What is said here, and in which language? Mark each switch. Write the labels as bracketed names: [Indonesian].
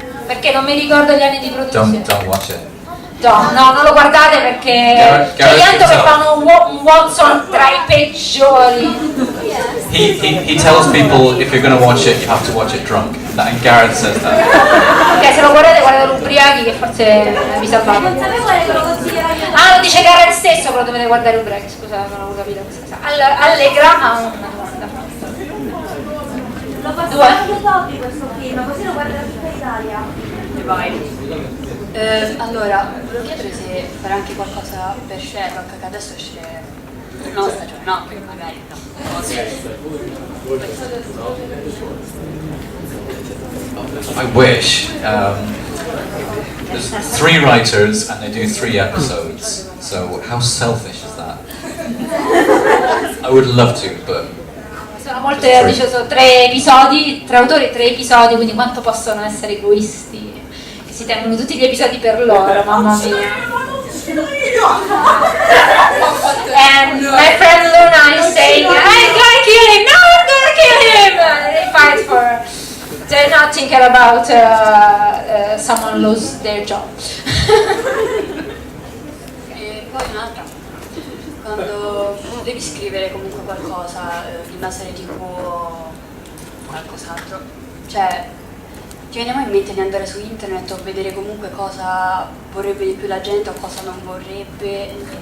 [Italian] perché non mi ricordo gli anni di produzione. [English] Don't watch it. [Italian] No, non lo guardate perché c'è Ianto che fa un Watson tra i peggiori. [English] He tells people if you're going to watch it, you have to watch it drunk. And Gareth says that. [Italian] Ok, se lo guardate ubriachi che forse vi salvate. Ah, lo dice Gareth stesso, però dovete guardare ubriachi, scusa, non avevo capito questa cosa. Allegra ha una domanda. Lo faccio anche dopo questo film, così lo guarda tutta Italia. Vai. Allora, volevo chiedere se fare anche qualcosa per Sherlock, che adesso esce una nuova stagione, no, perché magari no. [English] I wish. There's 3 writers and they do 3 episodes. So how selfish is that? I would love to, but [Italian] Sono molte, sono 3 episodi, 3 autori, 3 episodi, quindi quanto possono essere egoisti? Che si tengono tutti gli episodi per loro, mamma mia. [English] And my friend Luna is saying, I'm gonna kill him, no, I'm gonna kill him! And they fight for... They're not thinking about someone lose their job. [Italian] E poi un'altra, quando devi scrivere comunque qualcosa di una serie TV o qualcos'altro, cioè ti viene mai in mente di andare su internet o vedere comunque cosa vorrebbe di più la gente o cosa non vorrebbe?